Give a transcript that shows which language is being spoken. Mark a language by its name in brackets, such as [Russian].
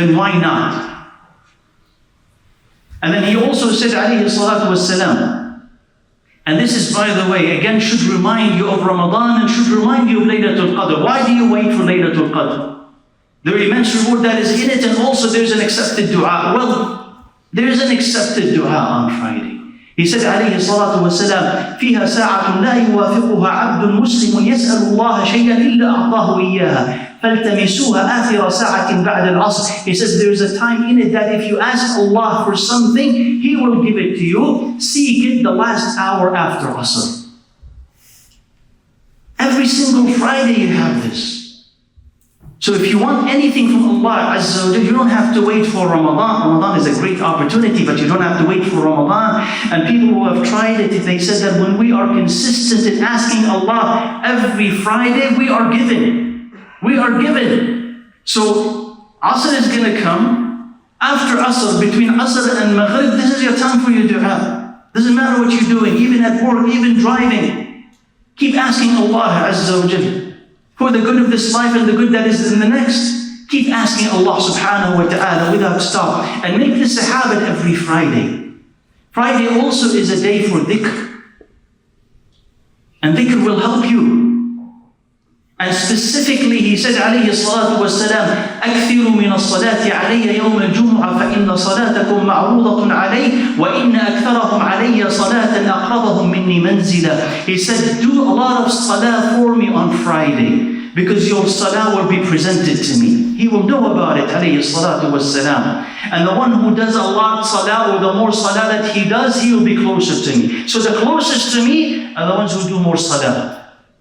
[English] Then why not? And then he also said, alayhi salatu wassalam, and this is, by the way, again, should remind you of Ramadan and should remind you of Laylatul Qadr. Why do you wait for Laylatul Qadr? The immense reward that is in it, and also there's an accepted dua. Well, there's an accepted dua on Friday. He said, [Arabic] عليه الصلاة والسلام, فيها ساعة لا يوافقها عبد مسلم يسأل الله شيئا إلا أعطاه إياها فالتمسوها آخر ساعة بعد العصر. [English] He says there is a time in it that if you ask Allah for something, He will give it to you. Seek it the last hour after Asr. Every single Friday you have this. So if you want anything from Allah Azza wa Jalla, you don't have to wait for Ramadan. Ramadan is a great opportunity, but you don't have to wait for Ramadan. And people who have tried it, they said that when we are consistent in asking Allah every Friday, we are given. We are given. So Asr is going to come. After Asr, between Asr and Maghrib, this is your time for your dua. Doesn't matter what you're doing, even at work, even driving. Keep asking Allah Azza wa Jal for the good of this life and the good that is in the next. Keep asking Allah subhanahu wa ta'ala without stop. And make this a habit every Friday. Friday also is a day for dhikr. And dhikr will help you. And specifically, he said, alayhi salatu wassalam, [Arabic] أكثروا من الصلاة علي يوم الجمعة فإن صلاتكم معروضة علي وإن أكثرهم علي صلاة أقربهم مني منزلا. [English] He said, do a lot of salah for me on Friday, because your salah will be presented to me. He will know about it, alayhi salatu wassalam. And the one who does a lot of salah, or the more salah that he does, he will be closer to me. So the closest to me are the ones who do more salah.